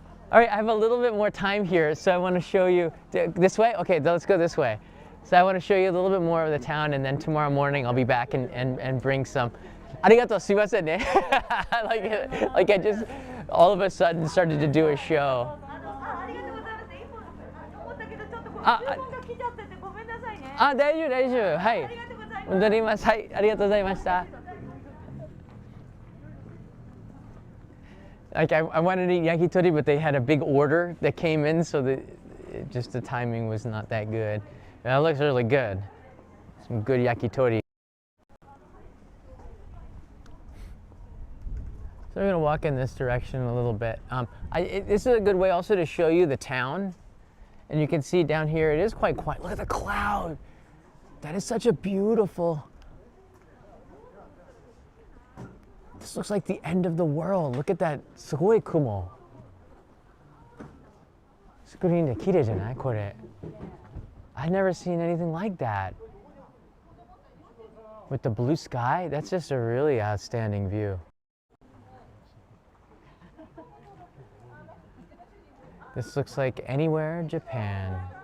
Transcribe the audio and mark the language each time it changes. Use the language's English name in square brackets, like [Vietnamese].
[English] All right, I have a little bit more time here, so I want to show you this way. Okay, let's go this way. So I want to show you a little bit more of the town, and then tomorrow morning I'll be back and bring some. [Japanese] Arigato, sumimasen ne. [English] like I just all of a sudden started to do a show. [Japanese] ありがとうございます。いいもの思ったけどちょっとこう注あ文が来ちゃっててごめんなさいね。あ、大丈夫大丈夫。はい。ありがとうございます。戻ります。はい、ありがとうございました。 [English] Like I wanted to eat yakitori, but they had a big order that came in, so just the timing was not that good. That looks really good. Some good yakitori. So we're gonna walk in this direction a little bit. This is a good way also to show you the town, and you can see down here it is quite quiet. Look at the cloud. That is such a beautiful. This looks like the end of the world. Look at that. [Japanese] すごい雲。スクリーンで綺麗じゃないこれ。 [English] I've never seen anything like that. With the blue sky, that's just a really outstanding view. This looks like anywhere in Japan.